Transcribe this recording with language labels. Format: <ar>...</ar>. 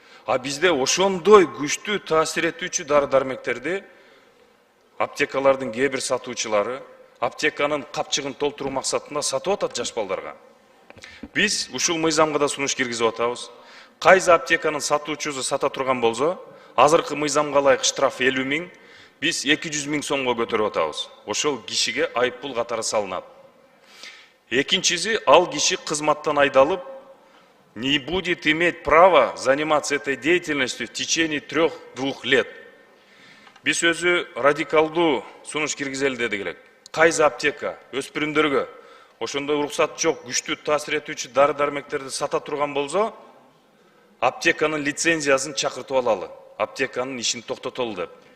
<ky>А бизде ошондой күчтүү таасир этүүчү дары дармектерди аптекалардын кээ бир сатуучулары аптеканын капчыгын толтуруу максатында сатып атат жаш балдарга. Биз ушул мыйзамга да сунуш киргизип атабыз. Кайсы аптеканын сатуучусу сата турган болсо, азыркы мыйзамга ылайык штраф 50 000, биз 200 000 сомго көтөрүп атабыз. Ошол кишиге айыппул катары салынат. Экинчиси, ал киши кызматтан айдалып,</ky> <ru>не будет иметь права заниматься этой деятельностью в течение 3-2 лет.</ru> <ky>Биз өзү радикалдуу сунуш киргизели дедик элек. Кайсы аптека өспүрүмдөргө ошондой уруксат жок күчтүү таасир этүүчү дары дармектерди сата турган болсо, аптеканын лицензиясын чакыртып алалы, аптеканын ишин токтотолу деп.</ky>